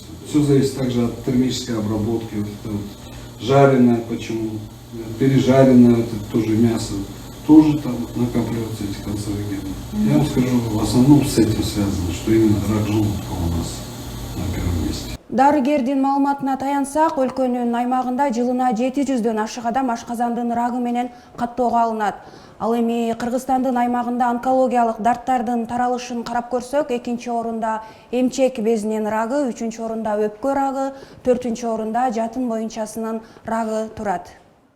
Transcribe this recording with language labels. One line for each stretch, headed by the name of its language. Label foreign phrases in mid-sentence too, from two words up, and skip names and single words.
Russian: Все зависит также от термической обработки, вот это вот жареное, почему, пережаренное, вот это тоже мясо, тоже там накапливаются эти канцерогены. Я вам скажу, в основном с этим связано, что именно рак желудка у нас на первом месте.
Kyrgyz: Дарыгердин маалыматына таянсак, өлкөнүн аймагында жылына 700дөн ашык адам ашказандын рагы менен каттоого алынат. Ал эми Кыргызстандын аймагында онкологиялык дарттардын таралышын карап көрсөк, 2-нчи орунда эмчек безинин рагы, 3-чү орунда өпкө рагы, 4-чү орунда жатын боюнчасынын рагы турат.